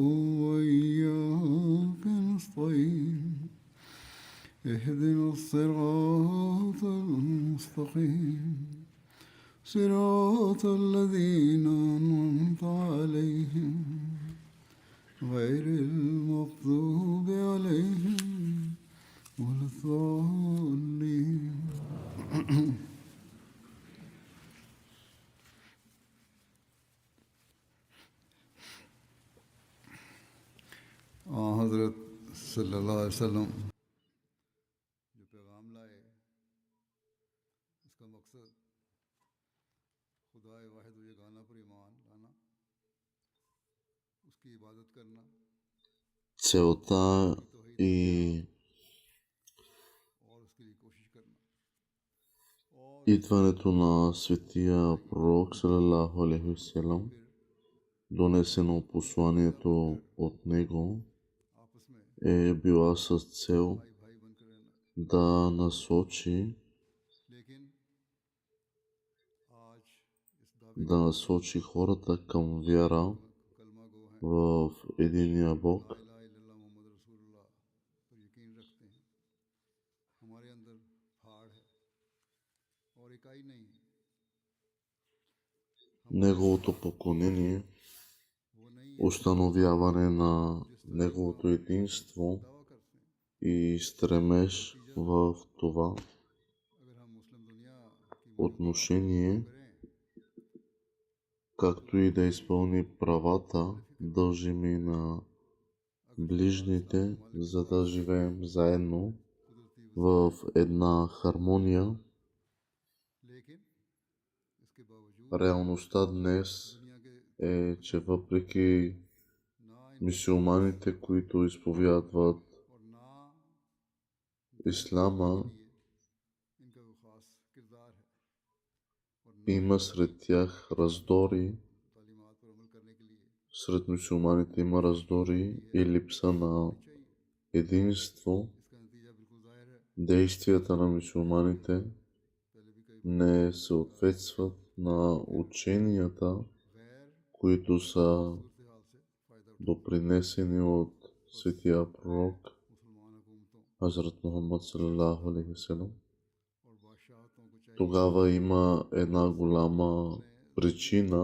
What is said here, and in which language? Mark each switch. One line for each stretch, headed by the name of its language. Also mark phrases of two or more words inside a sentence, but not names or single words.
Arabic: وإياك نستعين اهدنا الصراط المستقيم صراط الذين أنعمت عليهم غير المغضوب عليهم ولا الضالين.
Urdu: حضرت
Arabic: صلی اللہ علیہ وسلم
Urdu: جو پیغام لائے اس کا مقصد خدا واحد و یگانہ پر ایمان لانا، اس کی عبادت کرنا
Bulgarian: Целта и
Urdu: اور اس کے لیے کوشش کرنا اور
Bulgarian: идването на светия пророк
Arabic: صلى الله عليه وسلم,
Bulgarian: донесено посланието от него,
Urdu: آپس میں
Bulgarian: е била с цел
Urdu: بھائی بھائی بن کر رہنا.
Bulgarian: да насочи
Urdu: لیکن آج اس دعوے
Bulgarian: да насочи хората към вяра
Urdu: کلمہ گو ہیں،
Bulgarian: в единия Бог,
Arabic: لا الہ الا اللہ محمد رسول اللہ
Urdu: پر یقین رکھتے ہیں. ہمارے اندر پھاڑ ہے اور اکائی نہیں ہے.
Bulgarian: неговото поклонение,
Urdu: وہ نہیں ہے
Bulgarian: установяване на неговото единство
Urdu: دعویٰ کرتے ہیں.
Bulgarian: и стремеж в това
Urdu: اگر ہم مسلم دنیا کی
Bulgarian: отношение,
Urdu: کریں
Bulgarian: както и да изпълни правата, дължими на ближните, за да живеем заедно
Urdu: قدرتی
Bulgarian: в една хармония.
Urdu: لیکن اس کے باوجود
Bulgarian: Реалността днес
Urdu: دنیا کے
Bulgarian: е, че въпреки
Urdu: نہ
Bulgarian: мюсюлманите, които изповядват
Urdu: اور نہ
Bulgarian: ислама,
Urdu: لیے ان کا وہ خاص کردار ہے اور نہ
Bulgarian: има сред тях раздори.
Urdu: تعلیمات پر عمل کرنے کے لیے
Bulgarian: Сред мюсюлманите има раздори и липса на
Urdu: چاہیے.
Bulgarian: единство.
Urdu: اس کا نتیجہ بالکل ظاہر ہے.
Bulgarian: Действията на мюсюлманите
Urdu: پہلے بھی کئی
Bulgarian: не съответстват на ученията,
Urdu: غیر
Bulgarian: които са
Urdu: صورتحال سے فائدہ اٹھا
Bulgarian: допринесени от светия пророк
Urdu: مسلمان حکومتوں
Bulgarian: Хазрат Мухаммад
Arabic: صلى الله عليه وسلم.
Urdu: اور بادشاہتوں کو چاہیے
Bulgarian: Тогава има една голяма причина